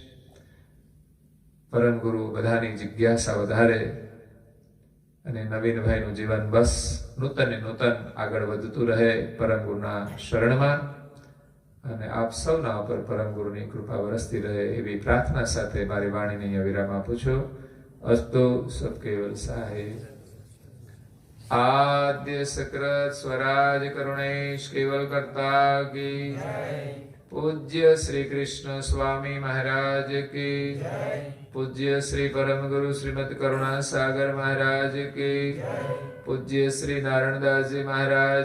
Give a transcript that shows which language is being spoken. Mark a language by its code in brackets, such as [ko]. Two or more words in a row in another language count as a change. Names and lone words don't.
[gu] પરમ ગુરુ બધાની જિજ્ઞાસા વધારે અને નવીનભાઈનું જીવન બસ નૂતન ને નૂતન આગળ વધતું રહે પરમ ગુરુના શરણમાં. અને આપ સૌના ઉપર પરમ ગુરુની કૃપા વરસતી રહે એવી પ્રાર્થના સાથે મારી વાણીને અહીંયા વિરામ આપું છું. અસ્તુ સબ કેવલ સાહેબ. [hi] आद्य सकृत स्वराज करुणेश केवल करता की पूज्य श्री कृष्ण स्वामी महाराज की पूज्य श्री परम गुरु श्रीमद करुणा सागर महाराज की पूज्य श्री नारायणदास जी महाराज